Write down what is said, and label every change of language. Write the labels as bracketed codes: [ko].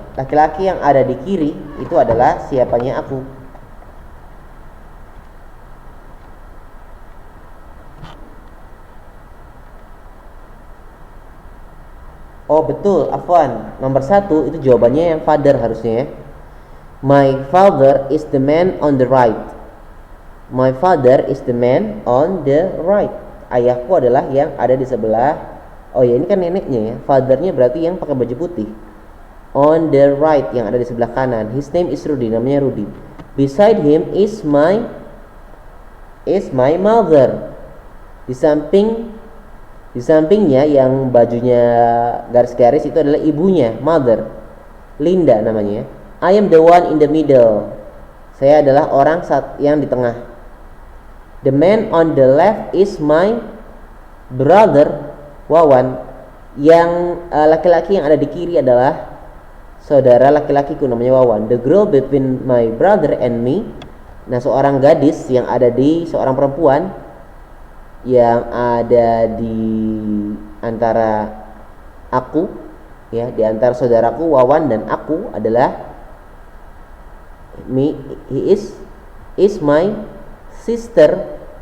[id] Laki-laki yang ada di kiri itu adalah siapanya aku. Oh betul, afwan. Nomor 1 itu jawabannya yang father harusnya ya. [en] My father is the man on the right. My father is the man on the right. [id] Ayahku adalah yang ada di sebelah. Oh ya, ini kan neneknya ya. Fathernya berarti yang pakai baju putih. [en] On the right, [id] yang ada di sebelah kanan. [en] His name is Rudy, [id] namanya Rudy. [en] Beside him is my mother. [id] Di sampingnya yang bajunya garis-garis itu adalah ibunya, mother. Linda namanya. [en] I am the one in the middle. [id] Saya adalah orang yang di tengah. [en] The man on the left is my brother, Wawan. [id] Yang laki-laki yang ada di kiri adalah saudara laki-lakiku, namanya Wawan. [en] The girl between my brother and me. [id] Nah, seorang gadis yang ada di seorang perempuan yang ada di antara aku, ya, di antara saudaraku Wawan dan aku adalah me. [en] He is my sister.